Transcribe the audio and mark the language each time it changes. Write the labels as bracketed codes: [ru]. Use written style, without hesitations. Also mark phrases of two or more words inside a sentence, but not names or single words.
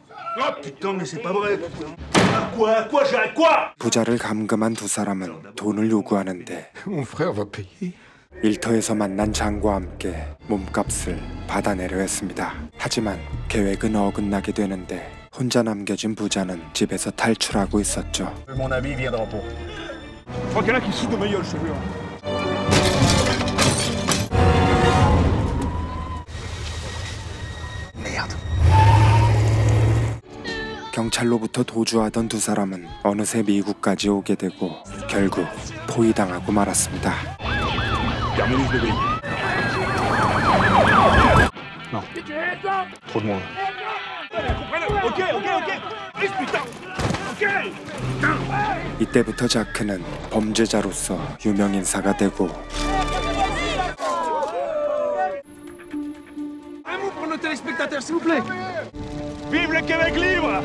[fr] Oh putain, mais c'est pas vrai! Quoi, Jacques, quoi? [ko] 부자를 감금한 두 사람은 돈을 요구하는데 [fr] Mon frère va payer. [ko] 일터에서 만난 장과 함께 몸값을 받아내려 했습니다. 하지만 계획은 어긋나게 되는데 혼자 남겨진 부자는 집에서 탈출하고 있었죠. [fr] Mon ami viendra pas. Je crois qu'il y en a qui se foutent de ma gueule, je te jure. [ko] 경찰로부터 도주하던 두 사람은 어느새 미국까지 오게 되고 결국 포위당하고 말았습니다. [fr] Terminus bébé. Non. Trop de monde. Ok. Putain. [ko] 이때부터 자크는 범죄자로서 유명 인사가 되고 [fr] plaît. Vive le Québec libre!